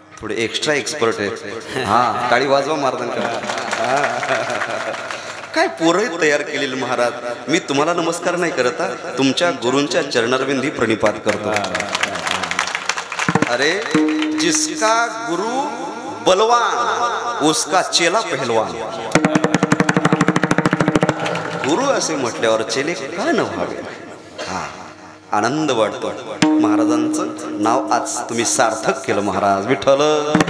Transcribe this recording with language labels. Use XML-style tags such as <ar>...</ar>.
<mr>Extra expert आहे. हा, टाळी वाजवा महाराजांकडे. काय पोरं तयार केलेले महाराज. मी तुम्हाला नमस्कार नाही करत, तुमच्या गुरूंच्या चरणारविंदी प्रणिपात करतो.</mr> <hi>अरे जिसका गुरु बलवान उसका चेला पहलवान.</hi> <mr>गुरु असे म्हटल्यावर चेले का न व्हावे. हा, आनंद वाटतो. महाराजांचं नाव आज तुम्ही सार्थक केलं महाराज. विठ्ठल.</mr>